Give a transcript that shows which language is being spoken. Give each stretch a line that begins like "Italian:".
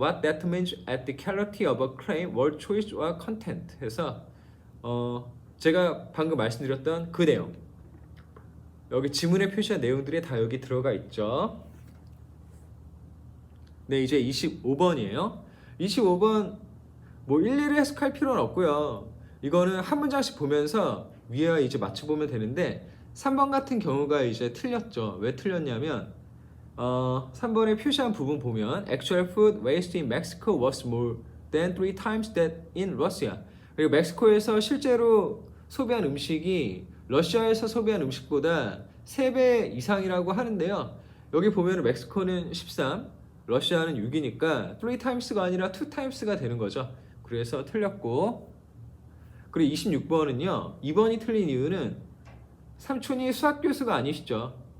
English: What determines at the clarity of a claim, word choice or content
Korean: 해서 제가 방금 말씀드렸던 그 내용, 여기 지문에 표시한 내용들이 다 여기 들어가 있죠. 네, 이제 25번이에요. 25번 뭐 일일이 해석할 필요는 없고요. 이거는 한 문장씩 보면서 위에와 이제 맞춰보면 되는데 3번 같은 경우가 이제 틀렸죠. 왜 틀렸냐면 3번에 표시한 부분 보면
English: Actual food waste in Mexico was more than 3 times that in Russia.
Korean: 그리고 멕시코에서 실제로 소비한 음식이 러시아에서 소비한 음식보다 3배 이상이라고 하는데요. 여기 보면 멕시코는 13, 러시아는 6이니까 3 times가 아니라 2 times가 되는 거죠. 그래서 틀렸고, 그리고 26번은요, 2번이 틀린 이유는 삼촌이 수학 교수가 아니시죠.